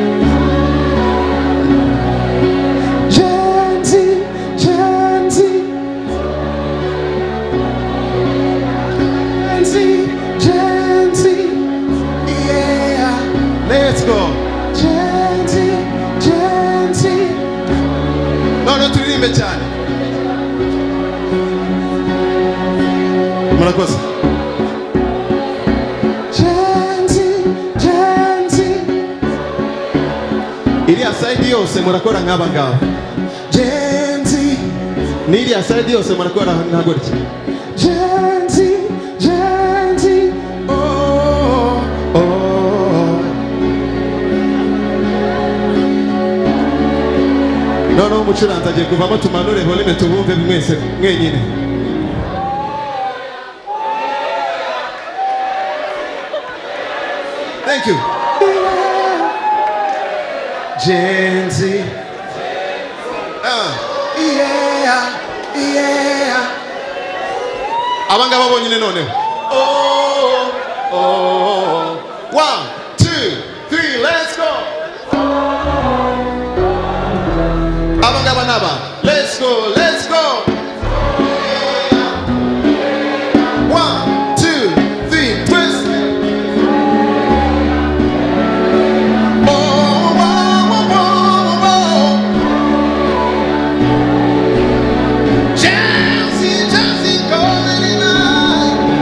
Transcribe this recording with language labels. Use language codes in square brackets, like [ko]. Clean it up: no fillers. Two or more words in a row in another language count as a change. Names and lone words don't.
[en] gentle gentle yeah let's go gentle no [rw] turirimbe cyane murakoze [en] gentle [rw] iriya side yose murakora nk'aba ngaba gentle n'iriya side yose murakora nka gutya gentle no umucuranzi agiye kuvamo tumanure volume tubumve mwese mwenyine [en] thank you gentle yeah [rw] abangaba bonyine none [en] oh 1 2 3 let's go [rw] abangaba naba [en] let's go 1 2 3 twist Jazzy going tonight